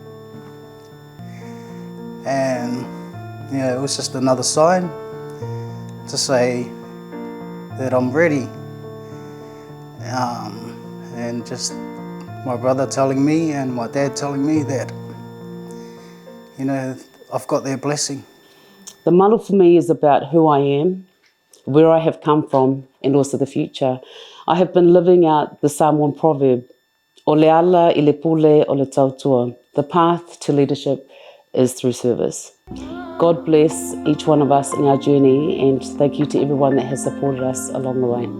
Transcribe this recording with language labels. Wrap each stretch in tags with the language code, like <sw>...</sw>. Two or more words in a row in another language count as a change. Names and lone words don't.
<en>And it was just another sign to say that I'm ready, and just my brother telling me and my dad telling me that, I've got their blessing. The malu for me is about who I am, where I have come from, and also the future. I have been living out the Samoan proverb,</en> <sm>o le ala I le pule o le tautua.</sm> <en>The path to leadership is through service. God bless each one of us in our journey, and thank you to everyone that has supported us along the way.</en>